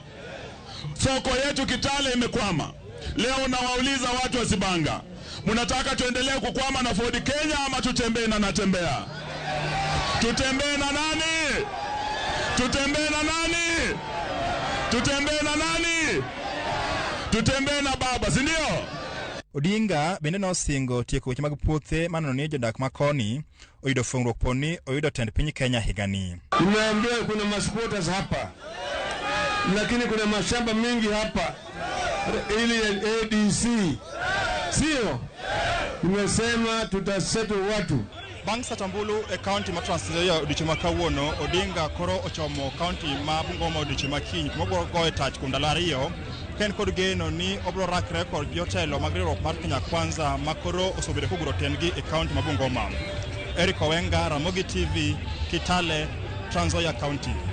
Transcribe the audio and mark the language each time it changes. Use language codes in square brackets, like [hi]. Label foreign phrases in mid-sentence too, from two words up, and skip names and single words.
[sw] Soko yetu Kitale imekwama. Leo nawauliza watu wa Sibanga, mnataka tuendelee kukwama na Ford Kenya ama tutembee na Natembea? Tutembee na nani? Tutembee na nani? Tutembee na nani? Tutembee na baba, si ndio? [luo] Odinga bende nosingo tieko weche mag puothe maneno ni jodak makoni oyudo fungruok poni oyudo tend piny Kenya higani. [sw] Nimeambiwa kuna masupporters hapa, lakini kuna mashamba mingi hapa ili ADC, sio? Nimesema tutaseto watu. [luo] Bang' Satambulu e kaunti ma Trans Nzoia odiochieng' makawuono, Odinga koro ochomo kaunti ma Bungoma odiochieng' makiny kuma goye tach kuom ndalo 2 ken kod geno ni obro rakre kod jotelo mag riwruok mar Kenya Kwanza ma koro osebedo koguro tendgi e kaunti ma Bungoma. Eric Owenga, Ramogi TV, Kitale, Trans Nzoia County.